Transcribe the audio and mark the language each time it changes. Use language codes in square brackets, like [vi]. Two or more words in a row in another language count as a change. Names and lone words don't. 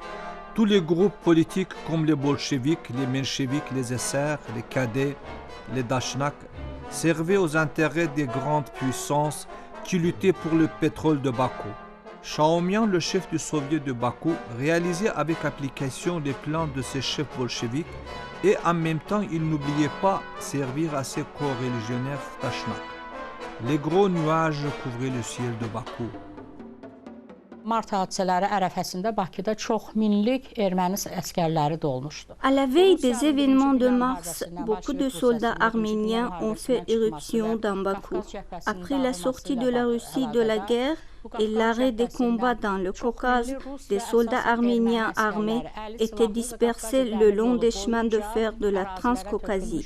[fr] Tous les groupes politiques comme les bolcheviks, les mencheviks, les SR, les cadets, les Dachnak servaient aux intérêts des grandes puissances qui luttaient pour le pétrole de Bakou. Chaumian, le chef du soviet de Bakou, réalisait avec application les plans de ses chefs bolcheviks et en même temps il n'oubliait pas servir à ses co-religionnaires Dachnak. Les gros nuages couvraient le ciel de Bakou. [az] Mart hadisələri ərəfəsində Bakıda çox minlik erməni əsgərləri dolmuşdu. [fr] À la veille des événements de mars, beaucoup de soldats arméniens ont fait éruption dans Bakou. Après la sortie de la Russie de la guerre, et l'arrêt des combats dans le Caucase, des soldats arméniens armés étaient dispersés le long des chemins de fer de la Transcaucasie.